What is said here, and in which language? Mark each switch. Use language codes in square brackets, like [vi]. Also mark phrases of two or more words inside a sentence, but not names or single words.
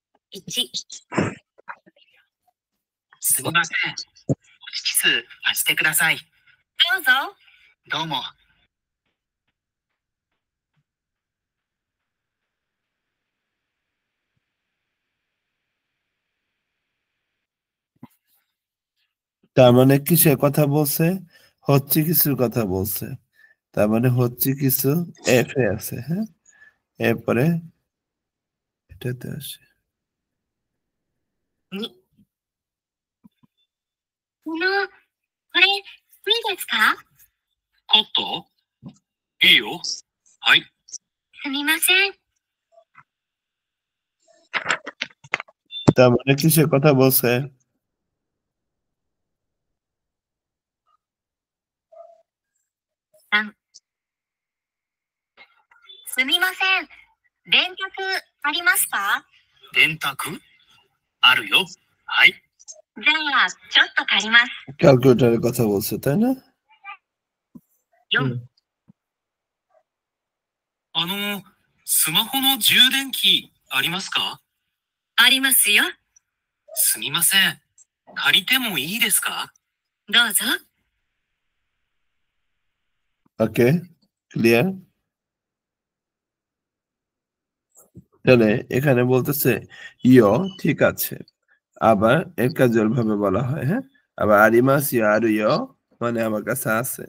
[ja] 1、すみません。ホチキス貸してください。どうぞ。どうも。 [bn] তার মানে কিসের কথা বলছে? হচ্ছে কিছুর কথা বলছে। তার মানে হচ্ছে কিছু এফ এ আছে, হ্যাঁ? এরপরে এটাতে আসে। [ja] 2、これ、いいですか？コットいいよ。はい。すみません。 [bn] তার মানে কিসের কথা বলছে? [ja] 3、すみません。電卓ありますか？電卓あるよ。はい。じゃあ、ちょっと借ります。 [bn] ক্যালকুলেটরের কথা বলছে, তাই না? [ja] 4、スマホの充電器ありますか？ありますよ。すみません。借りてもいいですか？どうぞ。 [en] okay, clear? [bn] তাহলে এখানে বলতেছে ইয়ো, ঠিক আছে। আবার এর ক্যাজুয়াল ভাবে বলা হয়, হ্যাঁ? আবার [ja] ありますよ [bn] আর ইয়ো মানে আমার কাছে আছে।